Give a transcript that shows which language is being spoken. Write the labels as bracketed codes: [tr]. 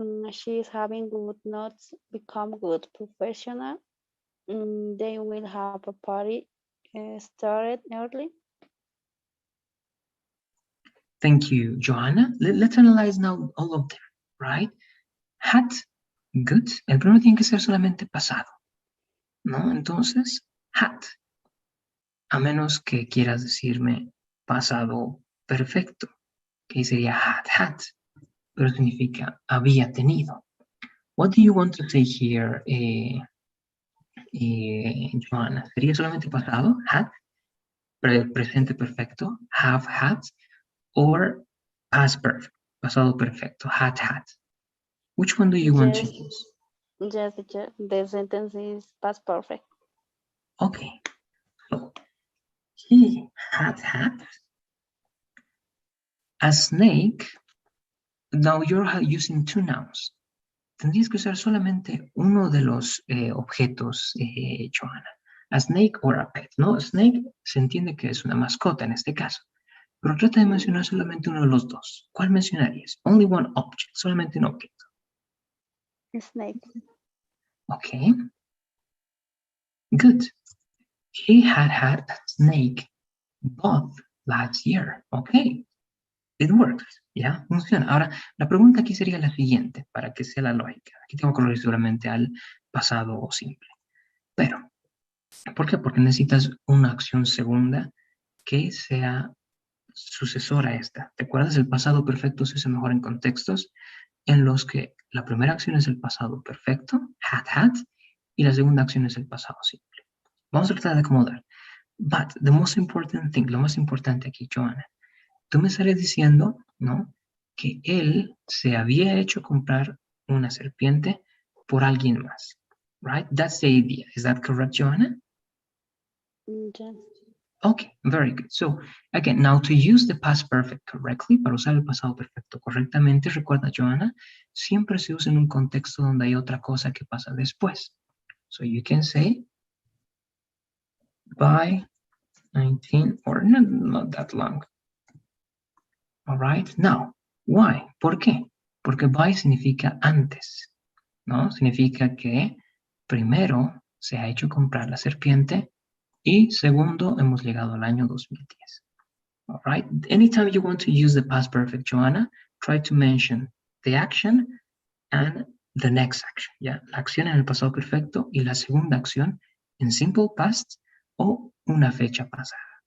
[en] She is having good notes, become good professional. They will have a party started early. Thank you, Joanna. Let's analyze now all of them, right? Had, good. [es] El primero tiene que ser solamente pasado, ¿no? Entonces, had. A menos que quieras decirme pasado perfecto, que sería had, pero significa había tenido. [en] What do you want to say here, Joanna? [es] ¿Sería solamente pasado, had, presente perfecto, have had, [en] or past perfect, [es] pasado perfecto, had? [en] Which one do you want to use? Yes, teacher. The sentence is past perfect. Okay, so he had a snake. Now you're using 2 nouns. [es] Tendrías que usar solamente uno de los objetos, Joanna. A snake or a pet, ¿no? Snake se entiende que es una mascota en este caso, pero trata de mencionar solamente uno de los dos. ¿Cuál mencionarías? [en] Only one object, [es] solamente un objeto. [en] Snake. Okay. Good. He had a snake both last year. Okay. It works. [es] ¿Ya? Funciona. Ahora, la pregunta aquí sería la siguiente, para que sea la lógica. Aquí tengo que corregir solamente al pasado simple. Pero, ¿Por qué? Porque necesitas una acción segunda que sea sucesora a esta. ¿Te acuerdas? El pasado perfecto se usa mejor en contextos en los que la primera acción es el pasado perfecto, had, y la segunda acción es el pasado simple. Vamos a tratar de acomodar. [en] But the most important thing, [es] lo más importante aquí, Joanna, tú me estarías diciendo, ¿no? Que él se había hecho comprar una serpiente por alguien más. [en] Right? That's the idea. Is that correct, Joanna? Yes. Okay, very good. So, again, now to use the past perfect correctly, [es] para usar el pasado perfecto correctamente, recuerda, Joanna, siempre se usa en un contexto donde hay otra cosa que pasa después. [en] So you can say, by 19, or not that long. All right, now, why? [es] ¿Por qué? Porque by significa antes, ¿no? Significa que primero se ha hecho comprar la serpiente y segundo hemos llegado al año 2010. [en] All right, anytime you want to use the past perfect, Joanna, try to mention the action and the next action, ¿ya? [es] La acción en el pasado perfecto y la segunda acción en simple past o una fecha pasada.